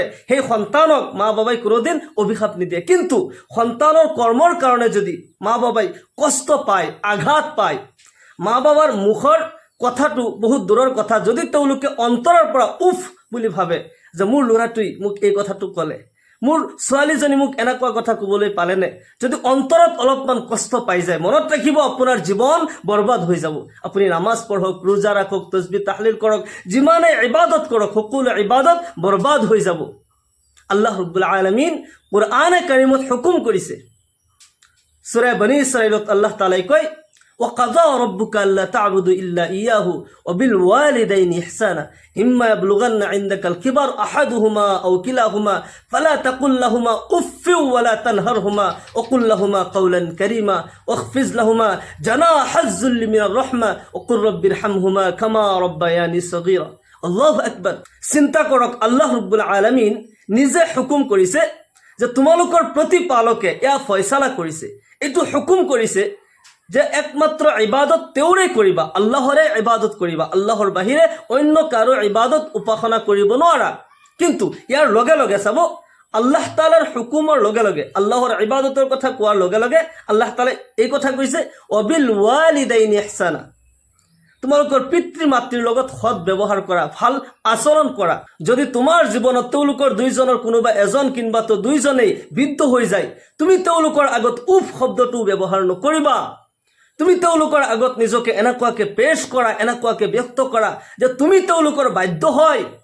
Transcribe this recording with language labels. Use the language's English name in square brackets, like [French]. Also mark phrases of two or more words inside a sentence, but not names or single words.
[Assamese] সেই সন্তানক মা বাবাই কোনোদিন অভিশাপ নিদিয়ে। কিন্তু সন্তানৰ কৰ্মৰ কাৰণে যদি মা বাবাই কষ্ট পায়, আঘাত পায়, মা বাবাৰ মুখৰ কথাটো বহুত দূৰৰ কথা, যদি তেওঁলোকে অন্তৰৰ পৰা উফ বুলি ভাবে যে মোৰ ল'ৰাটোই মোক এই কথাটো ক'লে, মোৰ ছোৱালীজনী মোক এনেকুৱা কথা ক'বলৈ পালেনে, যদি অন্তৰত অলপমান কষ্ট পাই যায়, মনত ৰাখিব আপোনাৰ জীৱন বৰবাদ হৈ যাব। আপুনি নামাজ পঢ়ক, ৰোজা ৰাখক, তসবিহ তাহলিল কৰক, যিমানে ইবাদত কৰক, সকলো ইবাদত বৰবাদ হৈ যাব। [Arabic] الله رب العالمين [Assamese] কুৰআনে কাৰিমত হুকুম কৰিছে, সূৰা বনী ইছৰাইলত আল্লাহ তাআলাই কয়, [Arabic] وَقَضَى رَبُّكَ أَلَّا تَعْبُدُوا إِلَّا إِيَّاهُ وَبِالْوَالِدَيْنِ إِحْسَانًا إِمَّا يَبْلُغَنَّ عِندَكَ الْكِبَرَ أَحَدُهُمَا أَوْ كِلَاهُمَا فَلَا تَقُل لَّهُمَا أُفٍّ وَلَا تَنْهَرْهُمَا وَقُل لَّهُمَا قَوْلًا كَرِيمًا وَاخْفِضْ لَهُمَا جَنَاحَ الذُّلِّ مِنَ الرَّحْمَةِ وَقُل رَّبِّ ارْحَمْهُمَا كَمَا رَبَّيَانِي صَغِيرًا। الله أكبر. [Assamese] চিন্তা কৰক, [Arabic] الله رب العالمين [Assamese] নিজে হুকুম কৰিছে যে তোমালোকৰ প্ৰতিপালকে এয়া ফয়সালা কৰিছে, এইটো হুকুম কৰিছে যে একমাত্ৰ ইবাদত তেওঁৰে কৰিবা, আল্লাহৰে ইবাদত কৰিবা, আল্লাহৰ বাহিৰে অন্য কাৰো ইবাদত উপাসনা কৰিব নোৱাৰা। কিন্তু ইয়াৰ লগে লগে চাব, আল্লাহ তাআলাৰ হুকুমৰ লগে লগে, আল্লাহৰ ইবাদতৰ কথা কোৱাৰ লগে লগে আল্লাহ তাআলাই এই কথা কৈছে, [Arabic] وبالوالدين إحسانا, [Assamese] তোমালোকৰ পিতৃ মাতৃৰ লগত সৎ ব্যৱহাৰ কৰা, ভাল আচৰণ কৰা। যদি তোমাৰ জীৱনত তেওঁলোকৰ 2জনৰ কোনোবা এজন কিংবা তো 2জনেই বৃদ্ধ হৈ যায়, তুমি তেওঁলোকৰ আগত উফ শব্দটো ব্যৱহাৰ নকৰিবা। তুমি তেওঁলোকৰ আগত নিজকে এনেকুৱাকে পেশ কৰা, এনেকুৱাকে ব্যক্ত কৰা যে তুমি তেওঁলোকৰ বাধ্য হয়।